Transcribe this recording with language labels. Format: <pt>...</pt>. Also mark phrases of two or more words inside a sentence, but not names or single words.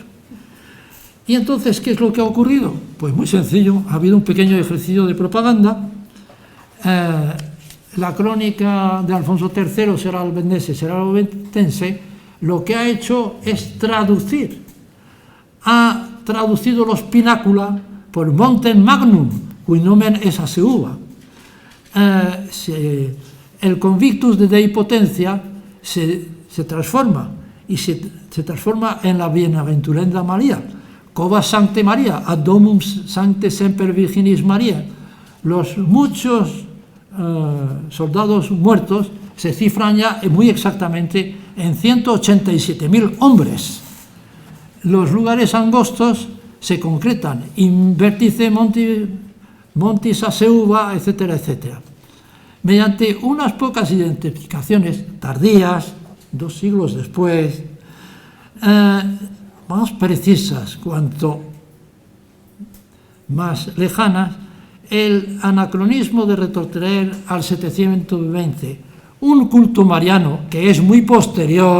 <es>¿Y entonces qué es lo que ha ocurrido? Pues muy sencillo, ha habido un pequeño ejercicio de propaganda. La crónica de Alfonso III, será albendense, será albendense, lo que ha hecho es traducir. Ha traducido los pinácula por</es> <la>Montem Magnum, cui nomen es Aseuba.</la> <es>El</es> <la>convictus de Dei Potentia</la> <es>se transforma, y se transforma en la bienaventurenda María.</es> <la>Cova Sancte María, ad domum Sancte Semper Virginis María.</la> <es>Los muchos soldados muertos se cifran ya muy exactamente en 187.000 hombres. Los lugares angostos se concretan</es> <la>in vértice montis aseuva,</la> <es>etcétera, etcétera. Mediante unas pocas identificaciones tardías, 2 siglos después, más precisas cuanto más lejanas, el anacronismo de retrotraer al 720 un culto mariano que es muy posterior.</es>